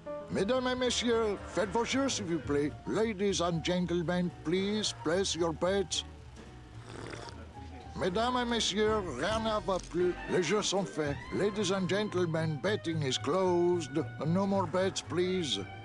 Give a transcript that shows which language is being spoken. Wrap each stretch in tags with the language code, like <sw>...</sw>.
<fr>Mesdames et messieurs, faites vos jeux, s'il vous plaît.</fr> <en>Ladies and gentlemen, please place your bets.</en> <fr>Mesdames et messieurs, rien ne va plus. Les jeux sont faits.</fr> <en>Ladies and gentlemen, betting is closed. No more bets, please.</en>